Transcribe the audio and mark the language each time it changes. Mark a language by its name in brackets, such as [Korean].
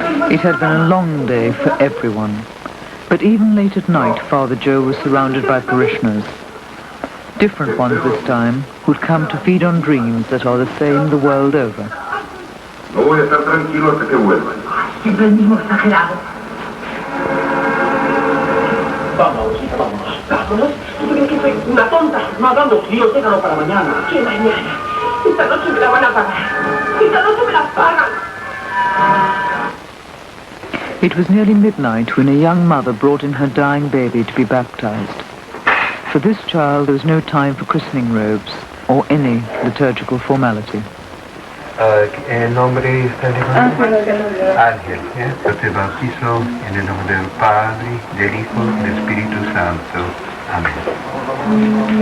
[English] It had been a long day for everyone, but even late at night, Father Joe was surrounded by parishioners. Different ones this time, who'd come to feed on dreams that are the same the world over. [Spanish] No voy a estar tranquilo hasta que vuelvan. Siempre el mismo exagerado. Vámonos. ¿Tú crees que soy una tonta? No hagamos líos, déjalo para mañana. ¿Qué mañana? Esta noche me la van a pagar. Esta noche me la pagan. [English] It was nearly midnight when a young mother brought in her dying baby to be baptized. For this child, there was no time for christening robes or any liturgical formality. [Spanish] ¿El nombre está Ángel. Ángel, yo te bautizo en el nombre del Padre, del Hijo y del Espíritu Santo. Amén.